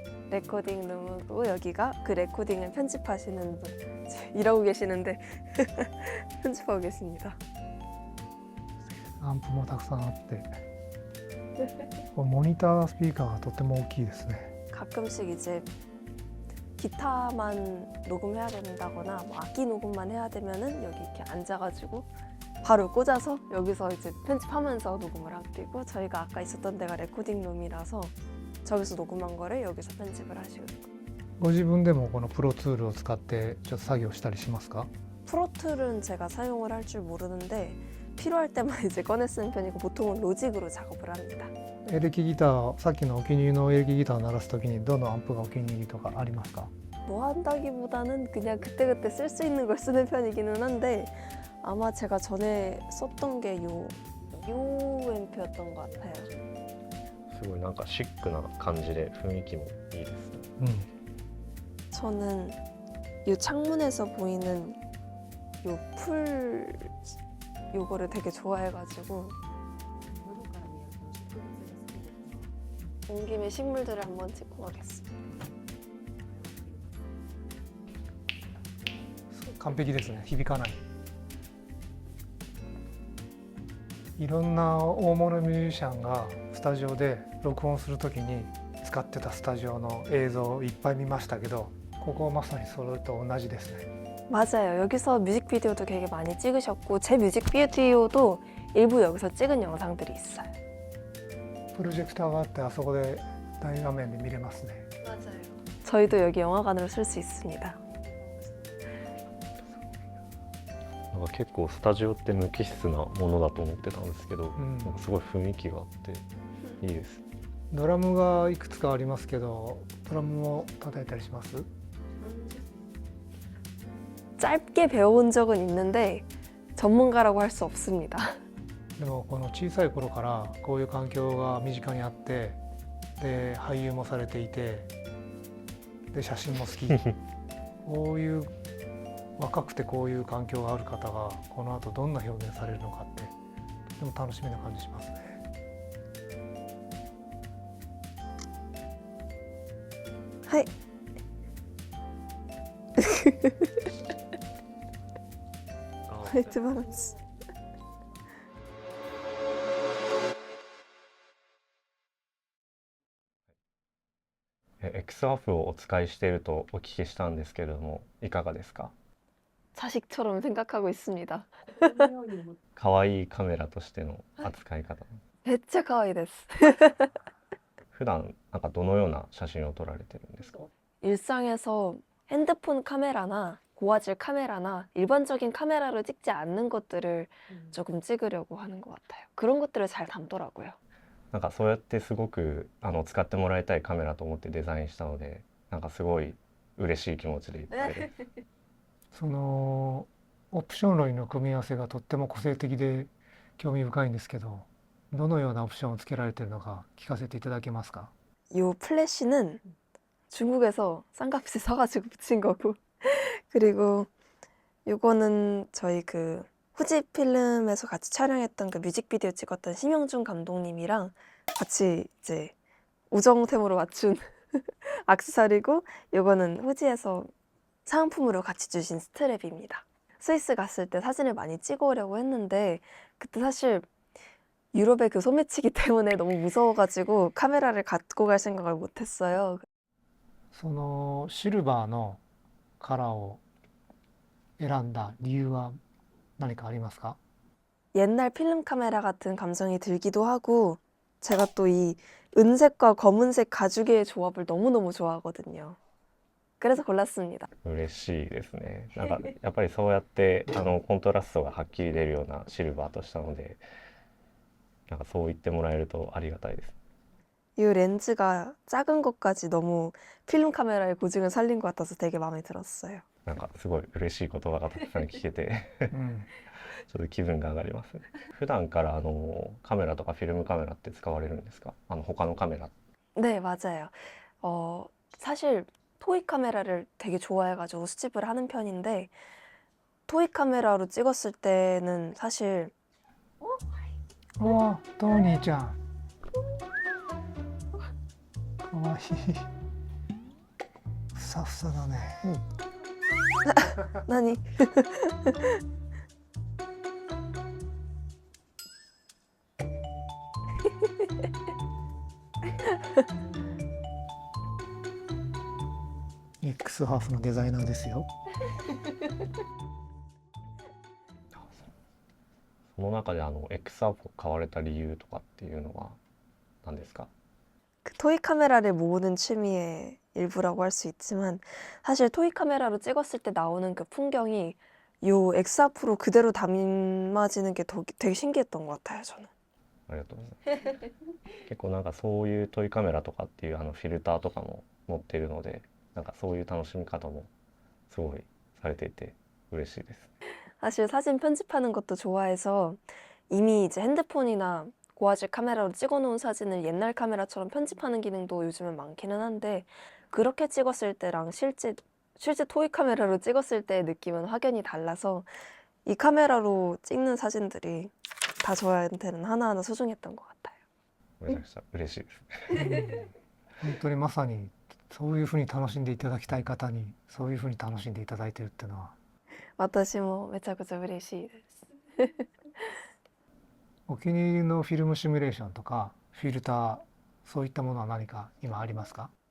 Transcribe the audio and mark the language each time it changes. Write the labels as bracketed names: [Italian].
[Korean] 레코딩 룸이고 여기가 그 레코딩을 편집하시는 분 일하고 계시는데 편집하고 계십니다. [Japanese] アンプもたくさんあってモニタースピーカーがとても大きいですね. [Korean] 가끔씩 이제 기타만 녹음해야 된다거나 뭐 악기 녹음만 해야 되면은 여기 이렇게 앉아가지고 바로 꽂아서 여기서 이제 편집하면서 녹음을 하게 되고, 저희가 아까 있었던 데가 레코딩 룸이라서 저기서 녹음한 거를 여기서 편집을 하시고. [Japanese] ご自分でもこのプロツールを使ってちょっと作業したりしますか? [Korean] 프로툴은 제가 사용을 할 줄 모르는데 필요할 때만 이제 꺼내 쓰는 편이고 보통은 로직으로 작업을 합니다. [Japanese] エレキギター、さっきのお気に入りのエレキギターを鳴らすときにどのアンプがお気に入りとかありますか? [Korean] 뭐 한다기보다는 그냥 그때그때 쓸 수 있는 걸 쓰는 편이기는 한데, 아마 제가 전에 썼던 게 요 앰프였던 것 같아요. [Japanese] すごいなんかシックな感じで雰囲気もいいですね。 [Korean] 저는 요 창문에서 보이는 요 풀 요거를 되게 좋아해가지고 온 김에 식물들을 한번 찍고 가겠습니다. [Japanese] 完璧ですね。響かない。いろんな大物ミュージシャンがスタジオで録音するときに使ってたスタジオの映像をいっぱい見ましたけど、ここまさにそれと同じですね。 [Korean] 맞아요. 여기서 뮤직비디오도 되게 많이 찍으셨고 제 뮤직비디오도 일부 여기서 찍은 영상들이 있어요. [Japanese] プロジェクターがあってあそこで大画面で見れますね。 [Korean] 맞아요. 저희도 여기 영화관으로 쓸 수 있습니다. [Japanese] なんか結構スタジオって無機質なものだと思ってたんですけど、なんかすごい雰囲気があっていいです。ドラムがいくつかありますけど、ドラムも叩いたりします？ [Korean] 짧게 배워본 적은 있는데 전문가라고 할 수 없습니다. [Japanese] でもこの小さい頃からこういう環境が身近にあって、で俳優もされていて、で写真も好き。こういう若くてこういう環境がある方がこの後どんな表現されるのかってとても楽しみな感じしますね。はい。めっちゃバランス。 XAFをお使いしているとお聞きしたんですけれども、いかがですか? [Korean] 자식처럼 생각하고 있습니다. [Japanese] 可愛いカメラとしての扱い方。 [Korean] 진짜 가와이 [Japanese] です. 普段なんかどのような写真を撮られてるんですか? [Korean] 일상에서 핸드폰 카메라나 고화질 카메라나 일반적인 카메라로 찍지 않는 것들을 조금 찍으려고 하는 것 같아요. 그런 것들을 잘 담더라고요. [Japanese] なんかそうやってすごく使ってもらいたいカメラと思ってデザインしたので、なんかすごい嬉しい気持ちでいっぱいです。そのオプション類の組み合わせがとっても個性的で興味深いんですけど、どのようなオプションをつけられているのか聞かせていただけますか? [Korean] 요 플래시는 중국에서 쌍값에 사가지고 붙인 거고 그리고 요거는 저희 그 후지 필름에서 같이 촬영했던 그 뮤직비디오 찍었던 심영준 감독님이랑 같이 이제 우정템으로 맞춘 액세서리고, 요거는 후지에서 사은품으로 같이 주신 스트랩입니다. 스위스 갔을 때 사진을 많이 찍어오려고 했는데 그때 사실 유럽의 그 소매치기 때문에 너무 무서워가지고 카메라를 갖고 갈 생각을 못했어요. [Japanese] そのシルバーのカラーを選んだ理由は何かありますか？ [Korean] 옛날 필름 카메라 같은 감성이 들기도 하고, 제가 또 이 은색과 검은색 가죽의 조합을 너무너무 좋아하거든요. 그래서 골랐습니다. [Japanese] 嬉しいですね。なんかやっぱりそうやってコントラストがはっきり出るようなシルバーとしたので、なんかそう言ってもらえるとありがたいです。 [Korean] 이 렌즈가 작은 것까지 너무 필름 카메라의 고증을 살린 것 같아서 되게 마음에 들었어요. [Japanese] なんかすごい嬉しい言葉がたくさん聞けてうんちょっと気分が上がりますね。普段からカメラとかフィルムカメラって使われるんですか？他のカメラ。 [Korean] 네, 맞아요. 사실 토이 카메라를 되게 좋아해가지고 수집을 하는 편인데, 토이 카메라로 찍었을 때는 사실 [Japanese] おートニーちゃんかわいいふさふさだね、何 X ハーフのデザイナーですよ。その中でX アープを買われた理由とかっていうのは何ですか？ [Korean] 그 토이 카메라를 모으는 취미의 일부라고 할 수 있지만, 사실 토이 카메라로 찍었을 때 나오는 그 풍경이 요 엑스아 프로 그대로 담아지는 게 되게 신기했던 것 같아요, 저는. [Japanese] ありがとうございます。結構なんかそういうトイカメラとかっていうフィルターとかも載っているので、なんかそういう楽しみ方もすごいされていて嬉しいです。 [Korean] 사실 사진 편집하는 것도 좋아해서 이미 이제 핸드폰이나 고화질 카메라로 찍어놓은 사진을 옛날 카메라처럼 편집하는 기능도 요즘은 많기는 한데, 그렇게 찍었을 때랑 실제 토이 카메라로 찍었을 때의 느낌은 확연히 달라서 이 카메라로 찍는 사진들이 다 저한테는 하나하나 소중했던 것 같아요. [Japanese] めちゃくちゃ嬉しいです。本当にまさにそういうふうに楽しんでいただきたい方にそういうふうに楽しんでいただいてるっていうのは、私もめちゃくちゃ嬉しいです。お気に入りのフィルムシミュレーションとかフィルター、そういったものは何か今ありますか？